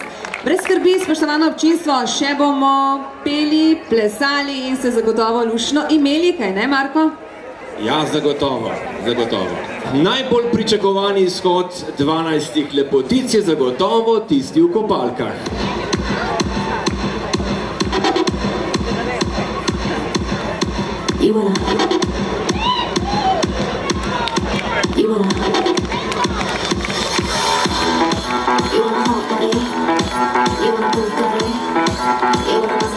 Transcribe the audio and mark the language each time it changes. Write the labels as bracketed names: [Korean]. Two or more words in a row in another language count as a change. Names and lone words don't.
[Slovenian] Brez skrbi, spoštovano občinstvo, še bomo peli, plesali in se zagotovo lušno imeli, kaj ne, Marko? Ja, zagotovo, zagotovo. Najbolj pričakovani izhod 12 lepotic je zagotovo tisti v kopalkah. [English] You wanna hot body, you wanna good body, you wanna busy